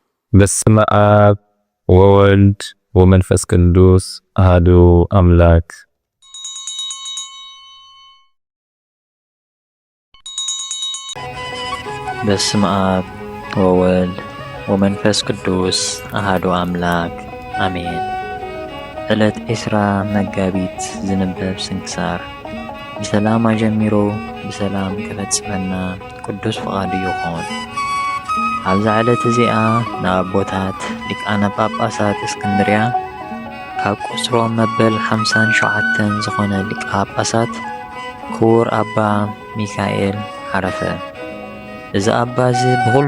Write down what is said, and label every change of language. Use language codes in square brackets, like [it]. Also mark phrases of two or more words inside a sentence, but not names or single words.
[gez] በስመ አብ ወወልድ ወመንፈስ ቅዱስ አሐዱ አምላክ። በስመ አብ ወወልድ ወመንፈስ ቅዱስ አሐዱ አምላክ አሜን። [ti] ዕለት ኤስራ መጋቢት ዝንበብ ስንክሳር ብሰላም አጀሚሮ ብሰላም ከፈጽመና ቅዱስ ፈቃዱ ይኹን። ኣብዛ ዕለት እዚኣ ንኣቦታት ሊቃነ ጳጳሳት እስክንድርያ ካብ ቁጽሮም መበል 57 ዝኾነ ሊቀ ጳጳሳት ክቡር ኣባ ሚካኤል ዓረፈ። እዚ ኣባ እዚ ብኹሉ